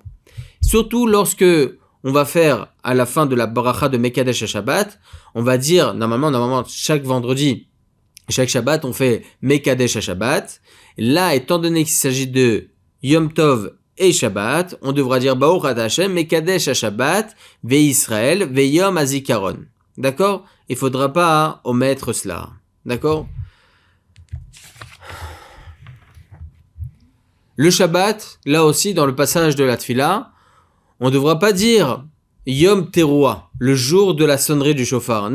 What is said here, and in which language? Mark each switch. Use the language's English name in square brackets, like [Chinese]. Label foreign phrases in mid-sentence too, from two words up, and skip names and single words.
[French] Surtout lorsque on va faire à la fin de la bracha de [Hebrew] מקדש השבת, [French] on va dire, normalement, chaque vendredi, chaque Shabbat, on fait [Hebrew] מקדש השבת. [French] Là, étant donné qu'il s'agit de [Hebrew] יום טוב [French] et Shabbat, on devra dire [Hebrew] ברוך אתה השם, מקדש השבת, וישראל, ויום הזכרון. [French] D'accord? Il faudra pas omettre cela. D'accord? Le Shabbat, là aussi, dans le passage de la Tfila, on ne devra pas dire [Hebrew] יום תרועה, [French] le jour de la sonnerie du shofar.